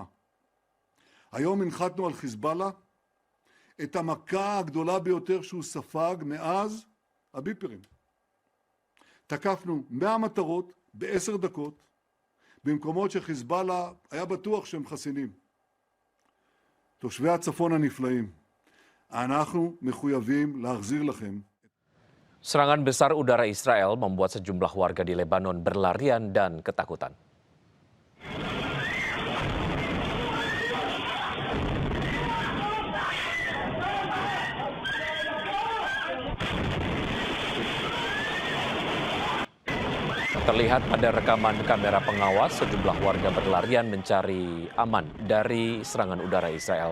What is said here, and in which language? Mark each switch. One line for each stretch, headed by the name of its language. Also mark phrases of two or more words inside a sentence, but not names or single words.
Hebrew: היום הנחתנו על חיזבאללה את המכה הגדולה ביותר שהוא ספג מאז הביפרים. תקפנו 100 מטרות ב10 דקות, במקומות שחיזבאללה היה בטוח שהם חסינים. תושבי הצפון הנפלאים, אנחנו מחויבים להחזיר לכם.
Indonesian: Serangan besar udara Israel membuat sejumlah warga di Lebanon berlarian dan ketakutan. Terlihat pada rekaman kamera pengawas, sejumlah warga berlarian mencari aman dari serangan udara Israel.